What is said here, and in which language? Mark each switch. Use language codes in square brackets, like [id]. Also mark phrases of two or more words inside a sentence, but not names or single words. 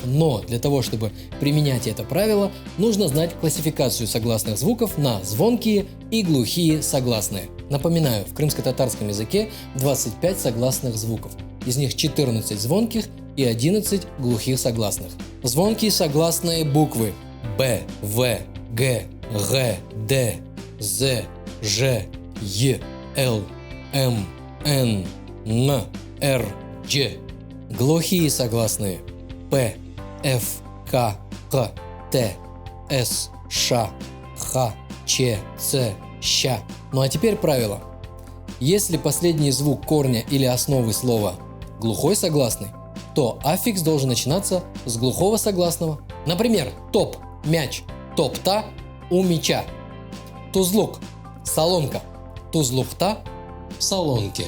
[ru] Но для того, чтобы применять это правило, нужно знать классификацию согласных звуков на звонкие и глухие согласные. Напоминаю, в крымско-татарском языке 25 согласных звуков. Из них 14 звонких и 11 глухих согласных. Звонкие согласные буквы Б, В, Г, Г, Д, З, Ж, Е, Л, М, Н, Н, Р, Дж. Глухие согласные П, Ф, К, Х, Т, С, Ш, Х, Ч, Ц, Щ. Ну а теперь правило. Если последний звук корня или основы слова глухой согласный, то аффикс должен начинаться с глухого согласного. Например, топ – мяч, топ-та – у мяча. Тузлук – солонка, тузлук-та – в солонке.